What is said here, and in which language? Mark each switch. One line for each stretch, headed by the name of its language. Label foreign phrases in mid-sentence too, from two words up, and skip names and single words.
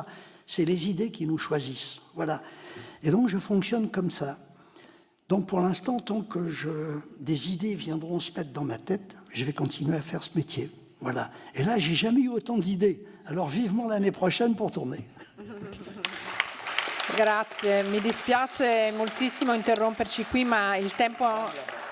French: C'est les idées qui nous choisissent. Voilà. Et donc je fonctionne comme ça. Donc pour l'instant, tant que des idées viendront se mettre dans ma tête, je vais continuer à faire ce métier. Voilà. Et là, j'ai jamais eu autant d'idées. Alors vivement l'année prochaine pour tourner.
Italian: Grazie, mi dispiace moltissimo interromperci qui, ma il tempo